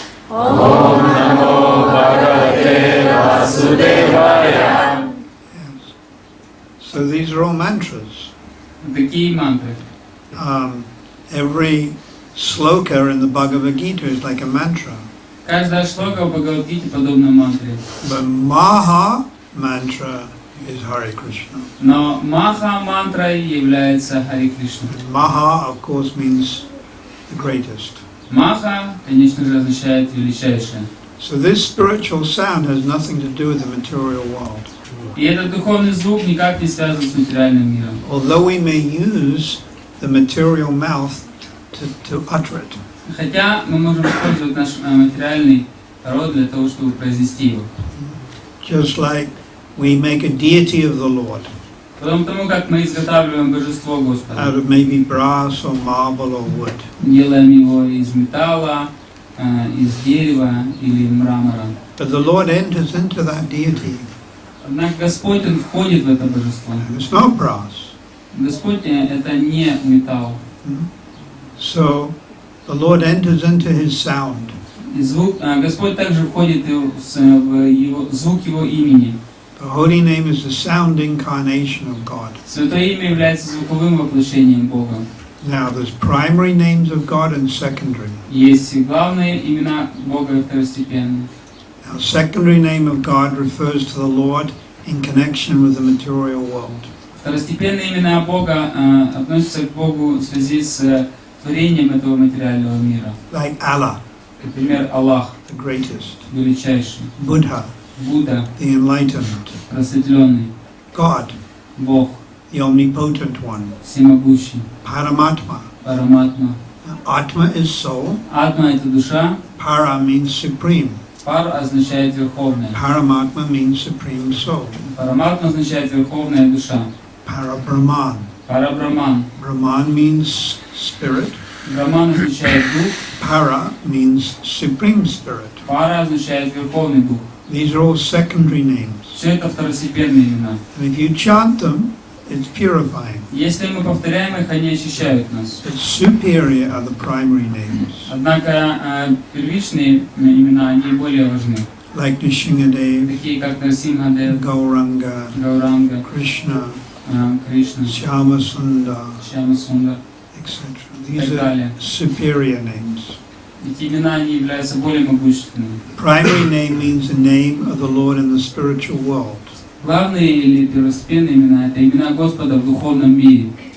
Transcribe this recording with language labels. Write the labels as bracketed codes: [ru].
[sa] Om Namo Bhagavate Vasudevaya. [en] Yes. So these are all mantras. [ru] Такие мантры. [en] Every sloka in the Bhagavad Gita is like a mantra. [ru] Каждая шлока в Бхагавад-гите подобна мантре. [en] The Maha mantra is Hare Krishna. [ru] Но Маха мантрой является Харе Кришна. [en] Maha, of course, means the greatest. [ru] Маха, конечно же, означает величайшее. [en] So this spiritual sound has nothing to do with the material world. [ru] И этот духовный звук никак не связан с материальным миром. [en] Although we may use the material mouth to utter it. [ru] Хотя мы можем использовать наш материальный род для того, чтобы произнести его. [en] Just like we make a deity of the Lord [ru] Потому как мы изготавливаем божество [en] out [ru] Господа. [en] of maybe brass or marble or wood. [ru] Делаем его из металла, из дерева или мрамора. [en] But the Lord enters into that deity. [ru] Однако Господь, Он входит в это божество. [en] And it's not brass. [ru] Господь это не металл. [en] So the Lord enters into His sound. [ru] И Господь также входит в его, звук Его имени. [en] The holy name is the sound incarnation of God. [ru] Святое Имя является звуковым воплощением Бога. [en] Now there's primary names of God and secondary. [ru] Есть главные имена Бога и второстепенные. [en] Now secondary name of God refers to the Lord in connection with the material world. [ru] Второстепенные имена Бога относятся к Богу в связи с творением этого материального мира. [en] Like Allah, [ru] Например, Аллах, [en] the greatest. [ru] величайший, [en] Buddha, [ru] Будда, [en] the enlightened. [ru] просветленный, [en] God, [ru] Бог, [en] the omnipotent one. [ru] всемогущий, [en] Paramatma. [ru] Параматма. [en] Atma is soul. [ru] Атма — это душа, [en] Para means supreme. [ru] пар означает верховная. [en] Paramatma means supreme soul. [ru] Параматма означает верховная душа. [en] Parabrahman. [ru] Парабраман. [en] Brahman means spirit. [ru] Браман означает дух, [en] Para means supreme spirit. [ru] пара означает верховный дух. [en] These are all secondary names. [ru] Все это второстепенные имена. [en] And if you chant them, it's purifying. [ru] Если мы повторяем их, они очищают нас. [en] But superior are the primary names. [ru] Однако первичные имена, они более важны. [en] Like Nishingadev, [ru] Такие как Нарсимхадев, [en] Gauranga, [ru] Гауранга, [en] Krishna, [ru] Кришна, [en] Shyamasundar, [ru] Шьямасундар [en] etc. [ru] и [en] These [ru] так [en] are [ru] далее. [en] superior names. [ru] Эти имена, они являются более могущественными. [en] Primary name means the name of the Lord in the spiritual world. [ru] Главные или первостепенные имена — это имена Господа в духовном мире.